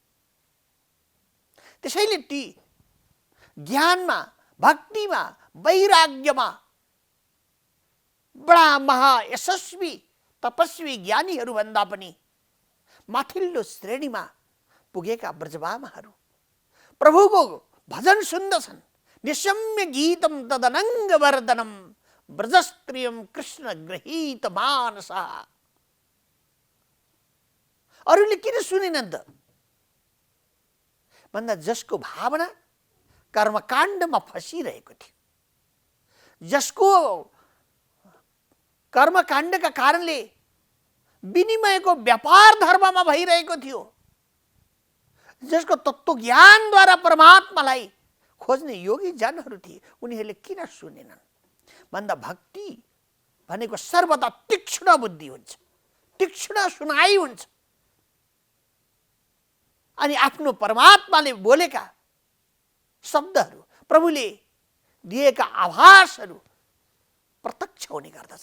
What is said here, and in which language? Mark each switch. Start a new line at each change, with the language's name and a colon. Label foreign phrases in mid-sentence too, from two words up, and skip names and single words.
Nepali: त्यसैले ती ज्ञानमा, भक्तिमा, वैराग्यमा बडा महायशस्वी तपस्वी ज्ञानीहरू भन्दा पनि माथिल्लो श्रेणीमा पुगेका ब्रजबामाहरू प्रभुको भजन सुन्दछन्।
Sanskrit: निशम्य गीतम तदनङ्ग वर्धनम ब्रजस्त्रियम कृष्ण गृहीत मानसा।
Nepali: अरूले किन सुनेनन् त भन्दा जसको भावना कर्मकाण्डमा फसिरहेको थियो, जसको कर्मकाण्डका कारणले विनिमयको व्यापार धर्ममा भइरहेको थियो, जसको तत्त्वज्ञानद्वारा परमात्मालाई खोज्ने योगी जनहरू थिए, उनीहरूले किन सुनेनन् भन्दा भक्ति भनेको सर्वदा तीक्ष्ण बुद्धि हुन्छ, तीक्ष्ण सुनाइ हुन्छ अनि आफ्नो परमात्माले बोलेका शब्दहरू, प्रभुले दिएका आभासहरू प्रत्यक्ष हुने गर्दछ।